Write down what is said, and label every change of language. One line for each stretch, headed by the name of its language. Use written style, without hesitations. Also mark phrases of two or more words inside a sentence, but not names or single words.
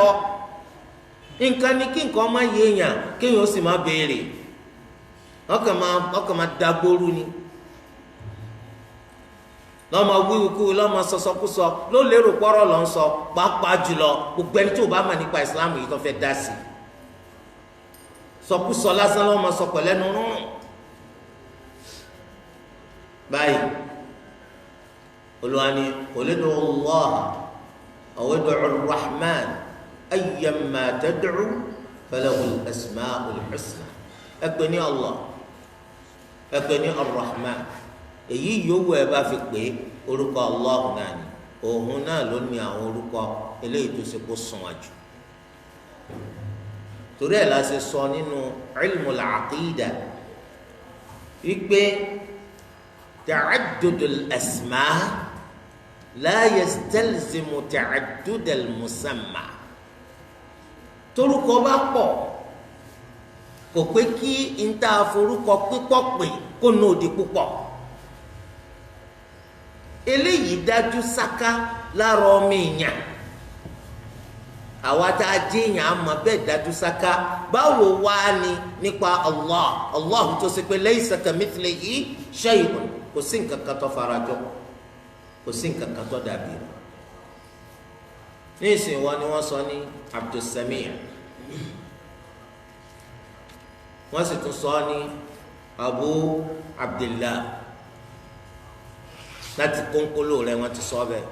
Yoruba: Nǹkan ní kí nǹkan má yé èèyàn kéèyàn ó sì má béèrè, ọkàn máa dagboru ni, lọ́mọ wíwíkú, lọ́mọ sọsọkúsọ, ló lérò pọ́rọ̀ lọ́ ń sọ, pàápàá jùlọ gbogbo ẹni tí ò bá mọ̀ nípa Islam yìí tó fẹ́ dá sí i. Sọkúsọ lásán lọ́mọ sọ pẹ̀lẹ́nu rún. Báyìí Olúwa ní
Arabic: قل ادعوا الله أو ادعوا الرحمن أيا ما تدعوا فله الأسماء الحسنى.
Yoruba: Ẹ pè ní Allah, ẹ pè ní Ar-Rahman, èyí yòówù ẹ bá fi pè é, orúkọ Allah náà ni, òun náà ló ní àwọn orúkọ eléyìí tó ṣe kó sùn wájú. Torí ẹ̀ la ṣe sọ nínú
Arabic: علم العقيدة
Yoruba: wípé
Arabic: تعدد الأسماء لا يستلزم تعدد المسمى.
Yoruba: Torúkọ bá pọ̀ kò pé kí n ta forúkọ pípọ̀ pè kó nà òdì púpọ̀. Eléyìí dájú sáká lára ọmọ èèyàn, àwa tá a jẹ́ èèyàn àmọ́ bẹ́ẹ̀ dájú sáká. Báwo wá ni nípa Allah? Allah tó ṣe pé
Arabic: ليس كمثله شيء,
Yoruba: kò sí nǹkan kan tó farajọ, kò sí nǹkan kan tó dàbí rẹ̀. Ní ìsìn wọn ni wọ́n sọ ní Abdulsami', wọ́n sì tún sọ ní Abu Abdillah, láti kónkóló rẹ̀ wọ́n ti sọ bẹ́ẹ̀.